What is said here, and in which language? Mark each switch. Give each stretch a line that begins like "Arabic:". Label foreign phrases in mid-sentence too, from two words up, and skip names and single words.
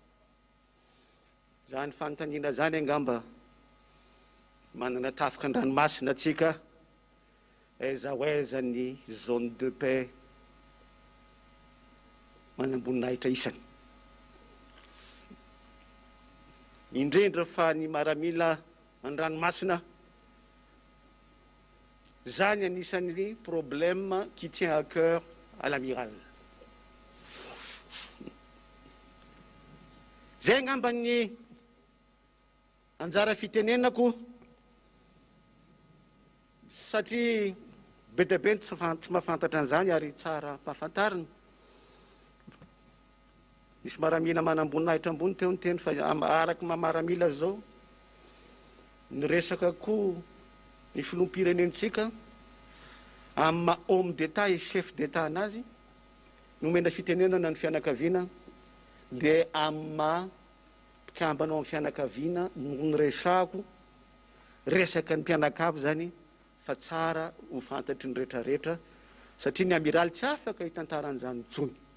Malagasy: zany fanontaniana zany angamba manana tafika an-dranomasina atsika aiza ho aiza ny
French: zone de paix
Malagasy: manamboninahitra isany indrindra fa ny maramila an-dranomasina zany anisan'ny
French: problème qui tient à cœur à l'amiral.
Malagasy: Zay ngamba ny anjara fitenenako satria be dia be tsy mahafantatra an'izany ary tsara mpahafantarina. Misy maramila manamboninahitra ambony teo ny teny fa araky maramila zao ny resaka koa ny filoham-pirenentsika amin'ny maha
French: homme d'état et chef d'état
Malagasy: anazy nomena fitenenana ny fianakaviana dia amin'ny maha mpikambanao amin'ny fianakaviana no ny resako resaka ny mpianakavy zany fa tsara ho fantatry ny rehetrarehetra satria ny amiraly tsy afaka hitantaran'izany intsony.